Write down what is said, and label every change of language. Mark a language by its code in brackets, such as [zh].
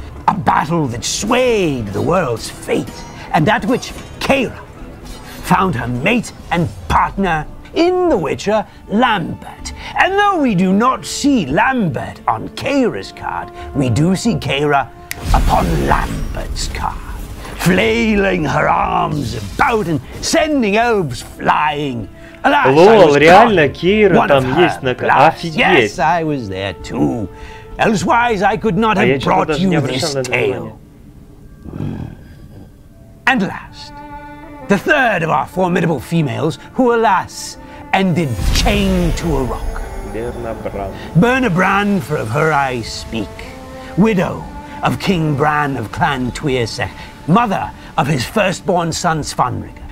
[en] A battle that swayed the world's fate, and at which Keira found her mate and partner in the Witcher, Lambert. And though we do not see Lambert on Keira's card, we do see Keira upon Lambert's card, flailing her arms about and sending elves flying. Alas, [ru] Лол, реально, Кейра там есть на карте. Офигеть! [en] Yes, I was there too. Elsewise, I could not have brought you this tale. And last, the third of our formidable females, who alas, ended chained to a rock. Berna Bran, for of her I speak, widow of King Bran of Clan Tuirsech, mother of his firstborn son Svanrigr.